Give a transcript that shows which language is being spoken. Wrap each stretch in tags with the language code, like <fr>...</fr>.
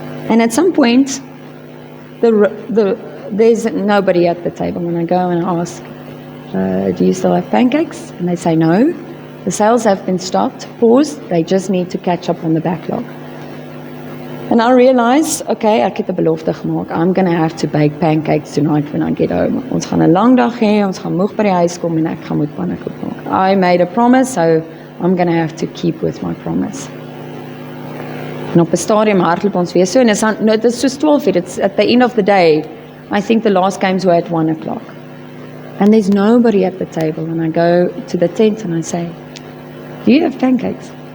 <en>And at some point, there's nobody at the table. When I go and ask, do you still have pancakes? And they say no. The sales have been stopped, paused. They just need to catch up on the backlog. And I realize, okay,</en> <af>ek het 'n belofte gemaak.</af> <en>I'm going to have to bake pancakes tonight when I get home.</en> <af>Ons gaan 'n lang dag hê, ons gaan moeg by die huis kom, en ek gaan moet pannekoek maak.</af> <en>I made a promise, so I'm going to have to keep with my promise.</en> <af>En op 'n stadium hardloop ons weer so, en dit is soos 12 uur,</af> <en>it's at the end of the day. I think the last games were at 1 o'clock. And there's nobody at the table, and I go to the tent and I say, do you have pancakes?</en>